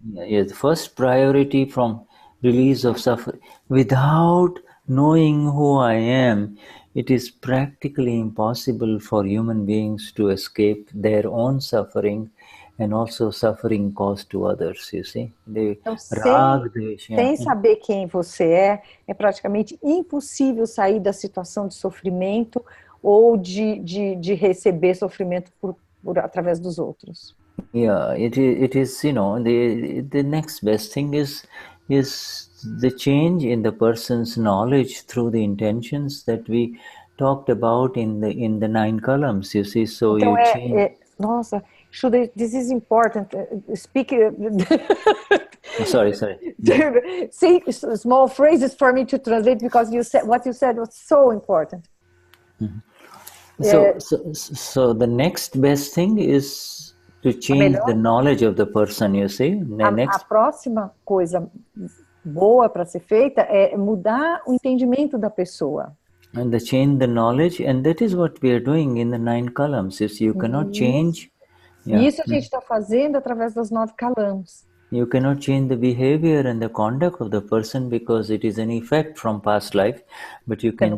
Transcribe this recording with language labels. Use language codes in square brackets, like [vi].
[en] Yeah, the first priority from release of suffering. Without knowing who I am, it is practically impossible for human beings to escape their own suffering and also suffering caused to others, you see. [pt] Então, sem saber quem você é praticamente impossível sair da situação de sofrimento ou de receber sofrimento através dos outros. [en] Yeah, it is, the next best thing is is the change in the person's knowledge through the intentions that we talked about in the 9 columns, you see. So [pt] Então [en] you change. [pt] Nossa, [en] Shuddha, this is important. Speak. Sorry. Say small phrases for me to translate, because what you said was so important. So the next best thing is to change the knowledge of the person, you see. [pt] A próxima coisa boa para ser feita é mudar o entendimento da pessoa. [en] And the change the knowledge, and that is what we are doing in the 9 columns. You cannot change. [pt] Isso a gente está fazendo através das 9 columns. [en] You cannot change the behavior and the conduct of the person because it is an effect from past life, but you can